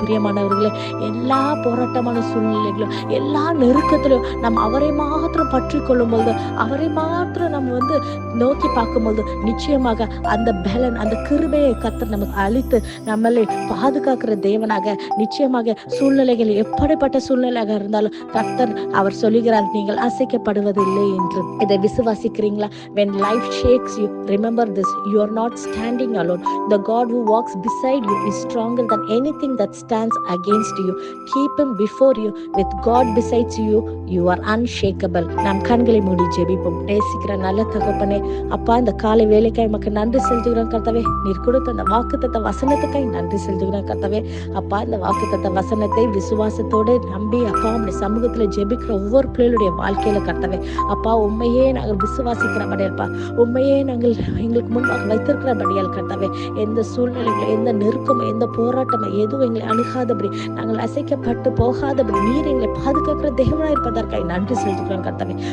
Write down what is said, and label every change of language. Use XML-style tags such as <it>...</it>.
<ta>பிரியமானவர்களே, எல்லா போராட்டமான சூழ்நிலைகளும், எல்லா நெருக்கத்திலும் நாம் அவரை மாத்திரம் பற்றி கொள்ளும் பொழுது, அவரை மாத்திரம் நம்ம நோக்கி பார்க்கும்போது நிச்சயமாக அந்த பலன், அந்த கிருபையை கர்த்தர் நமக்கு அளித்து நம்மளை பாதுகாக்கிற தேவனாக, நிச்சயமாக சூழ்நிலைகள் எப்படிப்பட்ட சூழ்நிலையாக இருந்தாலும் கர்த்தர் அவர் சொல்லுகிறார், நீங்கள் அசைக்கப்படுவதில்லை என்று. இதை விசுவாசிக்கிறீங்களா?</ta> <en>When life shakes you, remember this: you are not standing alone. The God who walks beside you is stronger than anything that stands against you. Keep him before you. With God besides you, you are unshakable.</en> <ta>நாம் கண்களை மூடி ஜெபிப்போம். நேசிக்கிற நல்ல தகப்பனே, அப்பா, இந்த காலை வேலைக்காய் உமக்கு நன்றி செலுத்துகிறோம் கர்த்தாவே. நீர் கொடுத்த அந்த வாக்குத்தத்த வசனத்துக்காய் நன்றி செலுத்துகிறோம் கர்த்தாவே. அப்பா, இந்த வாக்குத்தத்த வசனத்தை விசுவாசத்தோடு நம்பி அப்பா உம்முடைய சமூகத்துல ஜெபிக்கிற ஒவ்வொரு பிள்ளைகளுடைய வாழ்க்கையில கர்த்தாவே, அப்பா உண்மையே நாங்கள் விசுவாசிக்கிறபடியால்ப்பா, உண்மையே நாங்கள் எங்களுக்கு முன்பாக வைத்திருக்கிறபடியால் கர்த்தாவே, எந்த சூழ்நிலைகளை, எந்த நெருக்கம், எந்த போராட்டமே எதுவும் எங்களை அணுகாதபடி, நாங்கள் அசைக்கப்பட்டு போகாதபடி நீர் எங்களை பாதுகாக்கிற தேவனாய் இருப்பதற்காக நன்றி செலுத்துகிறோம் கர்த்தாவே.</ta>